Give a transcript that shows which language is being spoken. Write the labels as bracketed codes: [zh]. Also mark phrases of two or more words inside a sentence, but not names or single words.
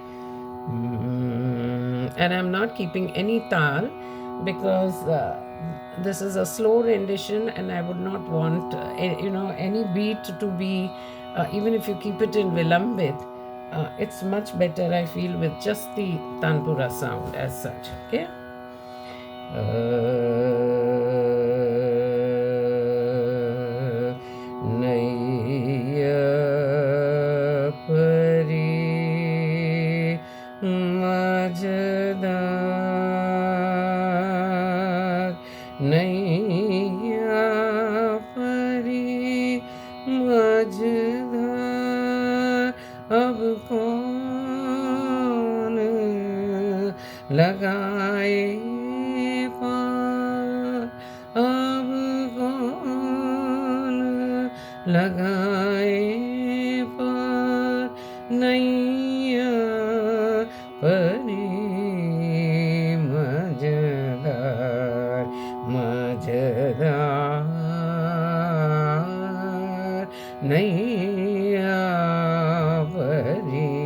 [en] And I'm not keeping any tal because this is a slow rendition, and I would not want any beat to be even if you keep it in vilambit. It's much better, I feel, with just the tanpura sound as such. [hi] Okay. नैया परी मजेदार, नैया परी मजेदार, अब कौन लगाए पार, अब कौन लगाए पार, नैया परी मजेदार मजेदार, नैया परी